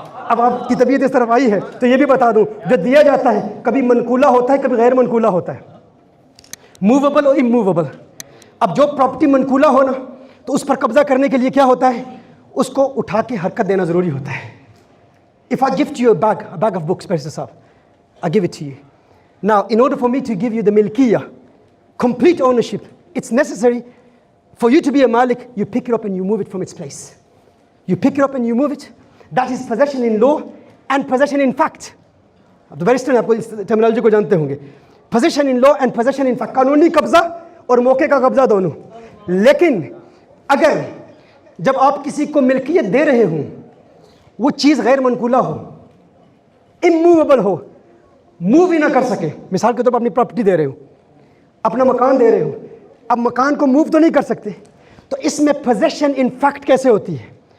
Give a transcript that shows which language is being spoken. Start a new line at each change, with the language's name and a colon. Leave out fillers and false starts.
Hindi: अब आपकी तबीयत इस तरफ आई है तो ये भी बता दूं, जो दिया जाता है कभी मनकूला होता है, कभी गैर मनकूला होता है, मूवेबल और इमूवेबल। अब जो प्रॉपर्टी मनकूला हो ना, तो उस पर कब्जा करने के लिए क्या होता है, उसको उठा के हरकत देना ज़रूरी होता है।
English: If I gift you a bag of books, Professor Saab, I give it to you. Now, in order for me to give you the milkiya, complete ownership, it's necessary For you to be a Malik, you pick it up and you move it from its place. You pick it up and you move it. That is possession in law and possession in fact.
Hindi: अब तो barrister आपको इस terminology को जानते होंगे.
English: Possession in law and possession in fact.
Hindi: कानूनी कब्जा और मौके का कब्जा दोनों. लेकिन अगर जब आप किसी को मिल्कियत दे रहे हों, वो चीज़ गैर मनकूला हो, इमूवेबल हो, मूव ही ना कर सके. मिसाल के तौर पर अपनी प्रॉपर्टी दे रहे हो, अपना मकान दे रहे हो, अब मकान को मूव तो नहीं कर सकते, तो इसमें पोजेशन इन फैक्ट कैसे होती है?